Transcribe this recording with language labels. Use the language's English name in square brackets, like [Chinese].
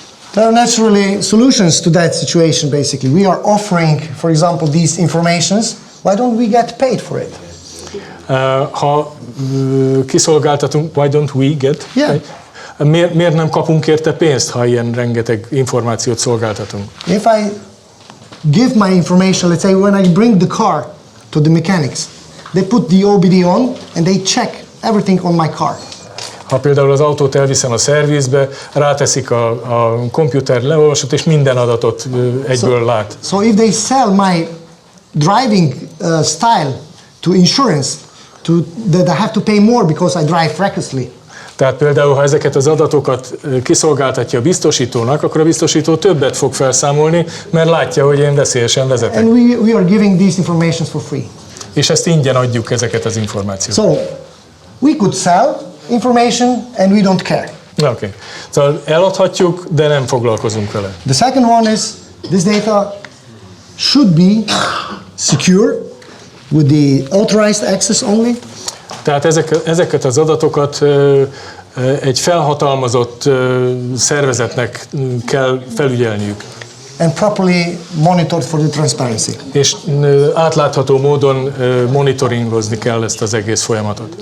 [English] There are naturally solutions to that situation basically. We are offering, for example, these informations. Why don't we get paid for it? [Hungarian] Ha kiszolgáltatunk, [English] why don't we get? Yeah. [Hungarian] Miért nem kapunk érte pénzt, ha ilyen rengeteg információt szolgáltatunk? [English] If I give my information, let's say when I bring the car to the mechanics, they put the OBD on and they check everything on my car. [Hungarian] Ha például az autót elviszem a szervizbe, ráteszik a komputer leolvasott, és minden adatot egyből lát. [English] So if they sell my driving style to insurance, that I have to pay more because I drive recklessly. [Hungarian] Tehát például, ha ezeket az adatokat kiszolgáltatja a biztosítónak, akkor a biztosító többet fog felszámolni, mert látja, hogy én veszélyesen vezetek. [English] And we are giving these informations for free. [Hungarian] És ezt ingyen adjuk ezeket az információt. [English] So we could sell information and we don't care. Okay. [Hungarian] Szóval eladhatjuk, de nem foglalkozunk vele. [English] The second one is this data should be secure with the authorized access only. [Hungarian] Tehát ezeket az adatokat egy felhatalmazott szervezetnek kell felügyelniük. [English] And properly monitored for the transparency. [Hungarian] És átlátható módon monitoringozni kell ezt az egész folyamatot.